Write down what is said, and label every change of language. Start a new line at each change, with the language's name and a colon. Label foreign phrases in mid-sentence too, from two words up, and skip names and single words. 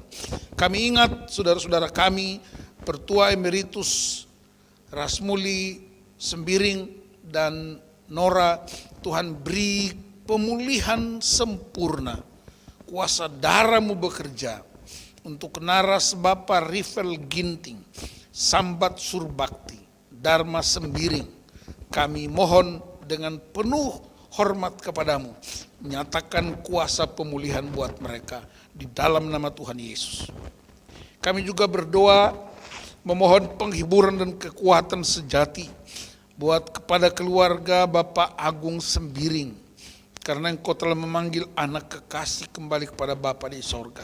Indonesian: Kami ingat saudara-saudara kami, Pertua Emeritus Rasmuli Sembiring dan Nora, Tuhan beri pemulihan sempurna. Kuasa darah-Mu bekerja untuk Naras Bapa Rivel Ginting, Sambat Surbakti, Dharma Sembiring. Kami mohon dengan penuh hormat kepadamu, menyatakan kuasa pemulihan buat mereka di dalam nama Tuhan Yesus. Kami juga berdoa memohon penghiburan dan kekuatan sejati buat kepada keluarga Bapak Agung Sembiring, karena Engkau telah memanggil anak kekasih kembali kepada Bapa di sorga.